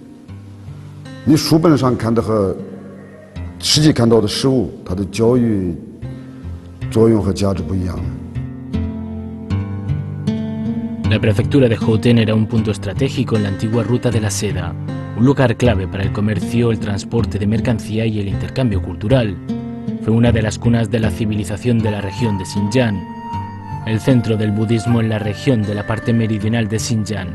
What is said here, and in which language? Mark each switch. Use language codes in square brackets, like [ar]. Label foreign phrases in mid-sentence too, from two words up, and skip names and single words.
[zh] 你书本上看的和实际看到的实物，它的教育作用和价值不一样。 [es] La prefectura de Houten era un punto estratégico en la antigua ruta de la seda, un lugar clave para el comercio, el transporte de mercancía y el intercambio cultural. Fue una de las cunas de la civilización de la región de Xinjiang, el centro del budismo en la región de la parte meridional de Xinjiang.